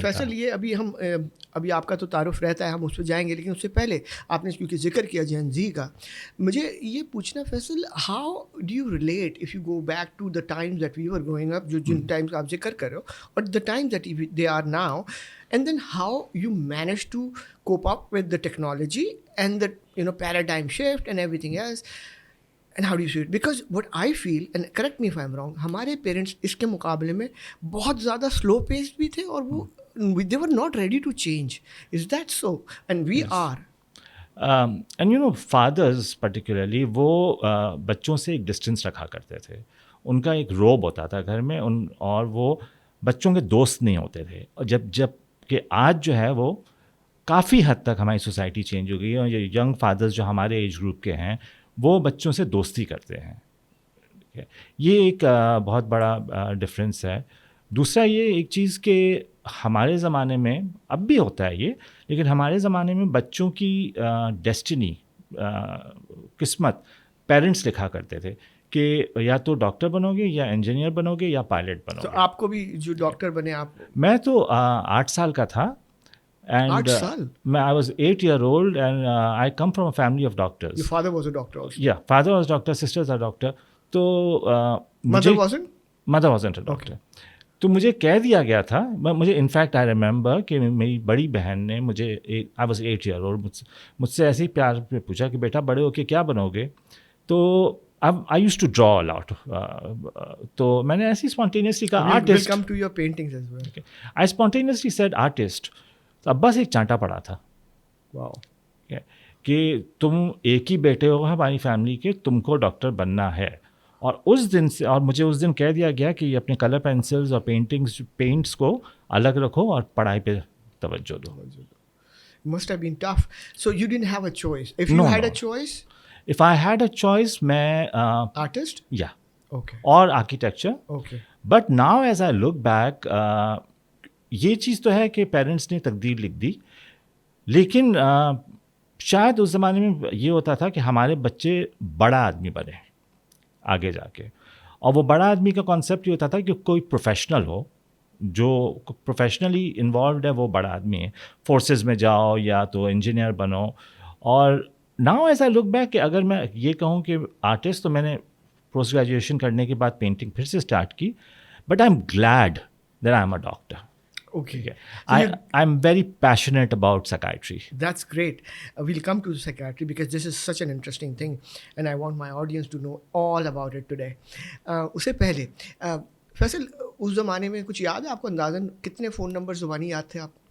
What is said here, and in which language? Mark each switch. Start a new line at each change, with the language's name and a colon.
Urdu: فیصل یہ ابھی آپ کا تو تعارف رہتا ہے, ہم اس پہ جائیں گے, لیکن اس سے پہلے آپ نے کیونکہ ذکر کیا جین زی کا, مجھے یہ پوچھنا Faisal
English: how do you relate if you go back to the times that we were growing up,
Urdu: جو جن ٹائمز آپ ذکر کر رہے ہو اور
English: The times that they are now, and then how you manage to cope up with the technology and the paradigm shift and everything else, and how do you see it? Because what I feel, and correct me if I'm wrong,
Urdu: ہمارے parents اس کے مقابلے میں بہت زیادہ سلو paced بھی تھے اور وہ
English: they were not ready to change. Is that so? And we are. And fathers particularly
Urdu: وہ بچوں سے ایک ڈسٹینس رکھا کرتے تھے. ان کا ایک روب ہوتا تھا گھر میں, اور وہ بچوں کے دوست نہیں ہوتے تھے. اور جب کہ آج جو ہے وہ کافی حد تک ہماری سوسائٹی چینج ہو گئی ہے, اور یہ ینگ فادرز جو ہمارے ایج گروپ کے ہیں وہ بچوں سے دوستی کرتے ہیں. یہ ایک بہت بڑا ڈفرینس ہے. دوسرا یہ ایک چیز کہ ہمارے زمانے میں اب بھی ہوتا ہے یہ, لیکن ہمارے زمانے میں بچوں کی ڈیسٹنی قسمت پیرنٹس لکھا کرتے تھے کہ یا تو ڈاکٹر بنو گے یا انجینئر بنو گے یا پائلٹ بنو گے. تو آپ کو بھی جو ڈاکٹر بنے آپ؟ میں تو 8 سال کا تھا.
English: And I was 8 year old and I come from a family of doctors. Your father was a doctor also? Yeah, father was doctor, sisters are doctor. So mother wasn't? Mother wasn't a doctor.
Urdu: تو مجھے کہہ دیا گیا تھا, مجھے in fact
English: I remember
Urdu: کہ میری بڑی بہن نے مجھے
English: I was 8 year old
Urdu: مجھ سے ایسے ہی پیار پہ پوچھا کہ بیٹا بڑے ہو کے کیا بنو گے. تو
English: I used to draw a lot.
Urdu: تو میں نے ایسے ہی spontaneously کہا artist.
English: We'll come to your paintings as well. Okay. I spontaneously said artist.
Urdu: تو ابا سے ایک چانٹا پڑا تھا. واو. کہ تم ایک ہی بیٹے ہو ہماری فیملی کے, تم کو ڈاکٹر بننا ہے. اور اس دن سے, اور مجھے اس دن کہہ دیا گیا کہ اپنے کلر پینسلز اور پینٹس کو الگ رکھو اور پڑھائی پہ توجہ دو.
English: Must have been tough. So you didn't have a choice. If you No, had no. a choice, If I had a choice,
Urdu: میں
English: artist? yeah, Okay.
Urdu: اور architecture.
English: Okay. But now as I look back
Urdu: یہ چیز تو ہے کہ parents نے تقدیر لکھ دی, لیکن شاید اس زمانے میں یہ ہوتا تھا کہ ہمارے بچے بڑا آدمی بنے آگے جا کے, اور وہ بڑا آدمی کا کانسیپٹ یہ ہوتا تھا کہ کوئی پروفیشنل ہو جو پروفیشنلی انوالوڈ ہے, وہ بڑا آدمی ہے, فورسز میں جاؤ یا تو انجینئر بنو. اور
English: now as I look back
Urdu: کہ اگر میں یہ کہوں کہ آرٹسٹ, تو میں نے پوسٹ گریجویشن کرنے کے بعد پینٹنگ پھر سے اسٹارٹ کی,
English: But I am glad that I am a doctor. Okay. I am very passionate about psychiatry. That's great. We'll come to psychiatry because this is such an interesting thing and I want my audience to know all about it today.
Urdu: اسے پہلے فیصل, اس زمانے میں کچھ یاد ہے آپ کو اندازاً کتنے فون نمبر زبانی یاد تھے آپ؟